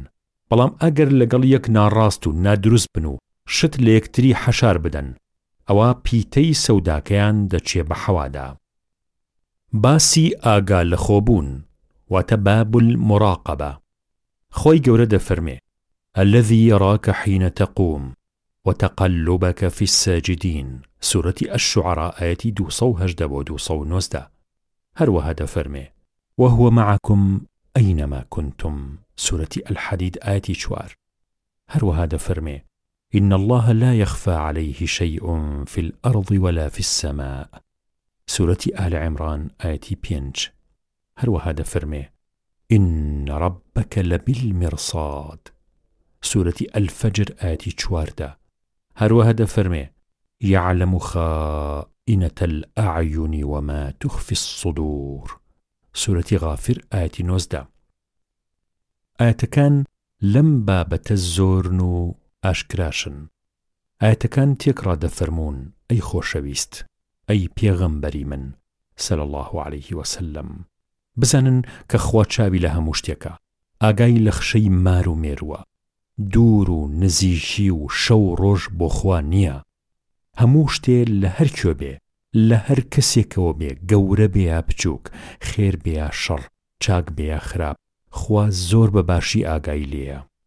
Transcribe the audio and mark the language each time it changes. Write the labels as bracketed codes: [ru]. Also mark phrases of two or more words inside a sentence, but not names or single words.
[ckb] بەڵام ئەگەر لەگەڵ یەک ناڕاست و نادروست بن و شت لە یەکتری حەشار بدەن، ئەوە پیتەی سەوداکەیان دەچێ بە حەوادا. باسی ئاگا لە خۆبوون واتە [ar] باب المراقبة. [ckb] خۆی گەورە دەفەرمێ [ar] الذي يراك حين تقوم وتقلبك في الساجدين، سورة الشعراء آية 218-219. [ckb] هەروەها دەفەرمێ [ar] وهو معكم أينما كنتم، سورة الحديد آية 4. [ckb] هەروەها دەفەرمێ [ar] إن الله لا يخفى عليه شيء في الأرض ولا في السماء، سورة آل عمران آية 5. [ckb] هەروەها دەفەرمێ [ar] إن ربك لبالمرصاد، سورة الفجر آية 14. [ckb] هەروەها دەفەرمێ [ar] يعلم خائنة الأعين وما تخفي الصدور، سورة غافر آية 19. [ckb] ئاەتەکان لەم بابەتە زۆرن و ئاشکراشن. ئاەتەکان تێکڕا دەفەرموون ئەی خۆشەویست، ئەی پێغەمبەری من، [ar] صلى الله عليه وسلم. [ckb] بزانن کە خوا چاوی لە هەموو شتێکە، ئاگای لە خشەی مار و مێرووە، دوور و نزیکی و شەو ڕۆژ بۆ خوا نییە. هەموو شتێ لە هەر کوێ بێ، لە هەر کەسێکەوە بێ، گەورە بێ یا بچووک، خێر بێ یا شەڕ، چاک بێ یا خراپ، خوا زۆر بە باشی ئاگای لێیە.